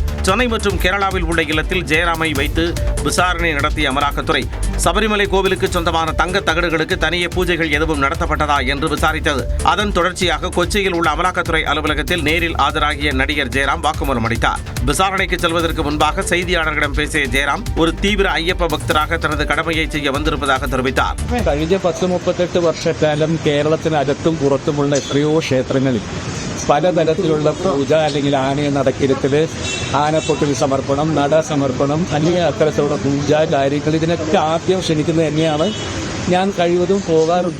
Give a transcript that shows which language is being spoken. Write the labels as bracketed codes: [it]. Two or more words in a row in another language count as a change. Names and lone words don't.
[ta] சென்னை மற்றும் கேரளாவில் உள்ள இல்லத்தில் ஜெயராமை வைத்து விசாரணை நடத்திய அமலாக்கத்துறை சபரிமலை கோவிலுக்கு சொந்தமான தங்க தகடுகளுக்கு தனியே பூஜைகள் எதுவும் நடத்தப்பட்டதா என்று விசாரித்தது. அதன் தொடர்ச்சியாக கொச்சியில் உள்ள அமலாக்கத்துறை அலுவலகத்தில் நேரில் ஆஜராகிய நடிகர் ஜெயராம் வாக்குமூலம் அளித்தார். விசாரணைக்கு செல்வதற்கு முன்பாக செய்தியாளர்களிடம் பேசிய ஜெயராம் ஒரு தீவிர ஐயப்ப பக்தராக தனது கடமையை செய்ய வந்திருப்பதாக தெரிவித்தார். [ml] കഴിഞ്ഞ 10-38 വർഷക്കാലം കേരളത്തിനകത്തും പുറത്തുമുള്ള എത്രയോ ക്ഷേത്രങ്ങളിൽ പലതരത്തിലുള്ള പൂജ അല്ലെങ്കിൽ ആനയെ നടക്കിരുത്തൽ, ആനപ്പൊട്ടിൽ സമർപ്പണം, നട സമർപ്പണം, അല്ലെങ്കിൽ അത്തരത്തിലുള്ള പൂജ കാര്യങ്ങൾ ഇതിനൊക്കെ ആദ്യം ക്ഷണിക്കുന്നത് തന്നെയാണ്. ഞാൻ കഴിവതും പോകാറുണ്ട്.